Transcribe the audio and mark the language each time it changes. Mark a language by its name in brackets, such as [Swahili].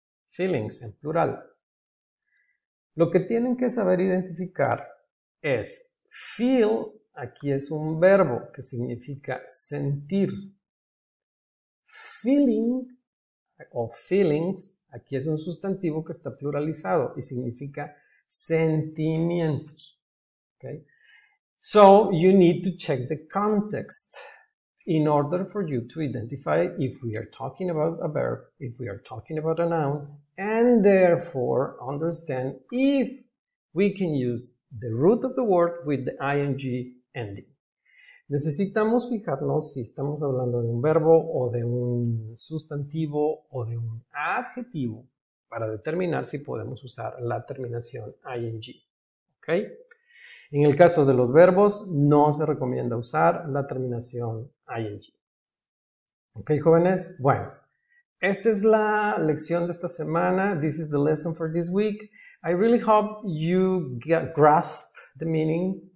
[Spanish] Feelings en plural. Lo que tienen que saber identificar es feel, aquí es un verbo que significa sentir. Feeling o feelings, Aquí es un sustantivo que está pluralizado y significa sentimientos. Okay? [English] So you need to check the context in order for you to identify if we are talking about a verb, if we are talking about a noun, and therefore understand if we can use the root of the word with the ing ending. [Spanish] Necesitamos fijarnos si estamos hablando de un verbo o de un sustantivo o de un adjetivo para determinar si podemos usar la terminación ing. ¿Ok? En el caso de los verbos, no se recomienda usar la terminación ing. ¿Ok, jóvenes? Bueno, esta es la lección de esta semana. [English] This is the lesson for this week. I really hope you grasp the meaning.